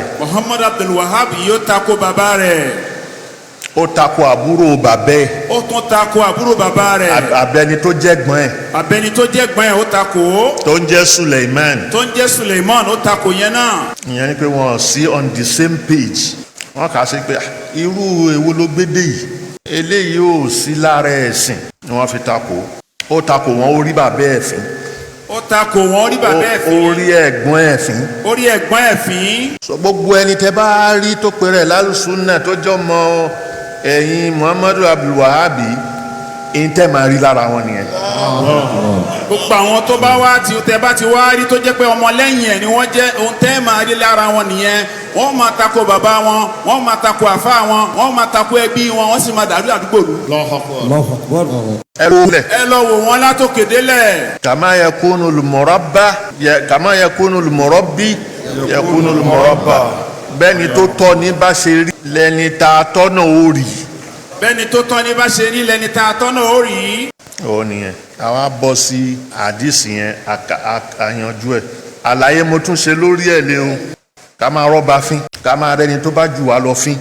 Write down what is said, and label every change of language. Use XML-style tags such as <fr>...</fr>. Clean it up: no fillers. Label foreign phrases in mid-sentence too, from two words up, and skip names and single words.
<yo>Muhammad Abdul Wahab yóò tako bàbá rẹ̀. ó tako àbúrò bàbá ẹ̀. ó tún tako àbúrò bàbá rẹ̀. abẹni tó jẹ́ gbọ́n ẹ̀. abẹni tó jẹ́ gbọ́n ẹ̀ ó tako. tó ń jẹ́ Suleiman. tó ń jẹ́ Suleiman ó tako yẹn náà. ìyẹn ni pé wọ́n sí</yo> <en>on the same page.</en> <yo>wọ́n kà á sí pé irú èwo ló gbédè yìí eléyìí ò sí lára ẹ̀sìn ni wọ́n fi tako. ó tako wọn ó rí bàbá ẹ̀ fín. ó tako wọn ó rí bàbá ẹ̀ fín. ó rí ẹ̀gbọ́n ẹ̀ fín. ó rí ẹ̀gbọ́n ẹ̀ fín. so gbogbo ẹni tẹ́ bá rí tó pèrè l'Ahlu Sunnah tó jọ mọ ẹ̀yin Muhammadu Abdul Wahabi ìntẹ́ máa rí lára wọn nìyẹn. gbogbo àwọn tó bá wá tí tẹ́ bá ti wá rí tó jẹ́ pé ọmọ lẹ́yìn ẹ̀ ni wọ́n jẹ́ ohun tẹ́ máa rí lára wọn nìyẹn. wọ́n máa tako bàbá wọn, wọ́n máa tako àfá wọn, wọ́n máa tako ẹbí wọn, wọ́n sì máa dàrú àdúgbò rú. ẹ lọ wò wọ́n látòkè délẹ̀.</yo> <ar>كما يكون المربي يكون المربى.</ar> <yo>bẹ́ẹ̀ni tó tọ́ ní bá ṣe rí lẹ́ni tá a tọ́nà ó rí. bẹ́ẹ̀ni tó tọ́ ní bá ṣe rí lẹ́ni tá a tọ́nà ó rí. ó nìyẹn àwa bọ́ sí àdìsí yẹn àyànjú ẹ̀ àlàyé mo tún ṣe lórí ẹ̀ léwu ká máa rọ́ba fín ká máa rẹ́ni tó bá jù wá lọ fín.</yo>